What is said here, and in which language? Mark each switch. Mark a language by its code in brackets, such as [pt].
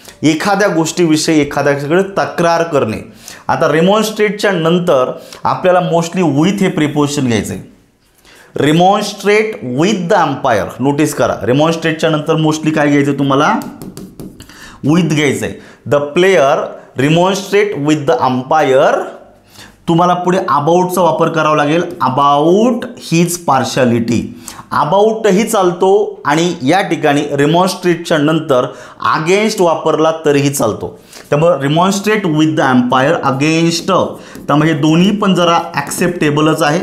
[mr] एखाद्या गोष्टीविषयी एखाद्याकडे तक्रार करणे. आता रिमॉन्स्ट्रेटच्या नंतर आपल्याला मोस्टली विथ हे प्रिपोजिशन घ्यायचं आहे. [en] Remonstrate with the umpire. [mr] नोटीस करा, रिमॉन्स्ट्रेटच्या नंतर मोस्टली काय घ्यायचं तुम्हाला, विथ घ्यायचं आहे. [en] The player remonstrate with the umpire. [mr] तुम्हाला पुढे अबाउटचा वापर करावा लागेल. [en] About his partiality. [mr] अबाउटही चालतो आणि या ठिकाणी रिमॉन्स्ट्रेटच्या नंतर अगेन्स्ट वापरला तरीही चालतो. त्यामुळे [en] remonstrate with the empire against, [mr] त्यामुळे हे दोन्ही पण जरा ॲक्सेप्टेबलच आहे.